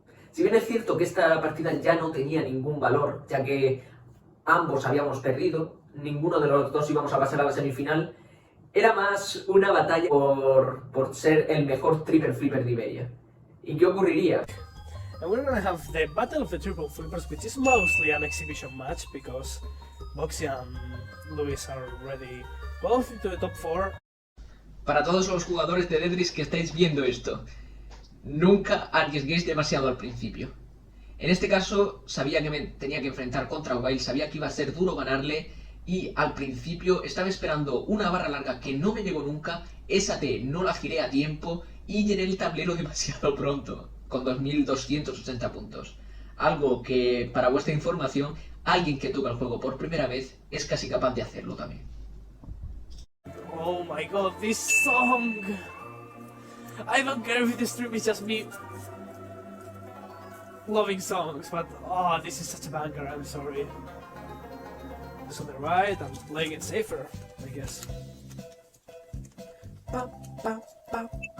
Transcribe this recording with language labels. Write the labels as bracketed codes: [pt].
[es] Si bien es cierto que esta partida ya no tenía ningún valor, ya que ambos habíamos perdido, ninguno de los dos íbamos a pasar a la semifinal, era más una batalla por ser el mejor Triple Flipper de Iberia. ¿Y qué ocurriría? [en] And we're gonna have the Battle of the Triple Flippers, which is mostly an exhibition match because Boxy and Luis are already both into the top 4. [es] Para todos los jugadores de Tetris que estáis viendo esto, nunca arriesguéis demasiado al principio. En este caso, sabía que me tenía que enfrentar contra Wild, sabía que iba a ser duro ganarle y al principio estaba esperando una barra larga que no me llegó nunca, esa T no la giré a tiempo y llené el tablero demasiado pronto, con 2.280 puntos. Algo que, para vuestra información, alguien que toca el juego por primera vez es casi capaz de hacerlo también. [en] Oh my god, this song! I don't care if the stream is just me loving songs, but oh, this is such a banger, I'm sorry. Just on the right, I'm playing it safer, I guess. Ba, ba, ba,